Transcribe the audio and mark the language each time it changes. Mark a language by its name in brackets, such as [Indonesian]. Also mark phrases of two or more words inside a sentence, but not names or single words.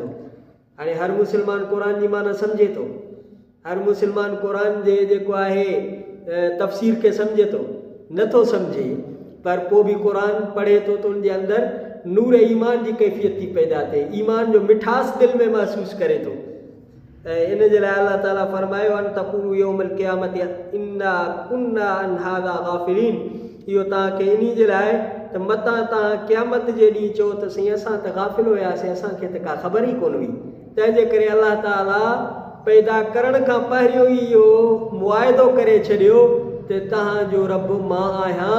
[Sindhi] हाणे हर मुस्लमान क़ुर जी माना सम्झे थो, हर मुस्लमान क़ुर जे जेको आहे तफ़सीर खे सम्झे थो, नथो सम्झे, पर पोइ बि क़ुर पढ़े थो त उनजे अंदरि नूर ईमान जी कैफ़ियत थी पैदा थिए, ईमान जो मिठास दिलि में महसूसु करे थो। ऐं इन जे लाइ अल्लाह ताला फरमायो [Arabic] أن تقولوا يوم القيامة إنا كنا عن هذا غافلين. [Sindhi] इहो तव्हांखे इन जे लाइ त मतां तव्हां क़यामत जे ॾींहुं चओ त साईं असां त गाफ़िल हुयासीं, असांखे त का ख़बर ई कोन हुई। तंहिंजे करे अल्लाह ताला पैदा करण खां पहिरियों ई इहो मुआइदो करे छॾियो त तव्हांजो रब मां आहियां।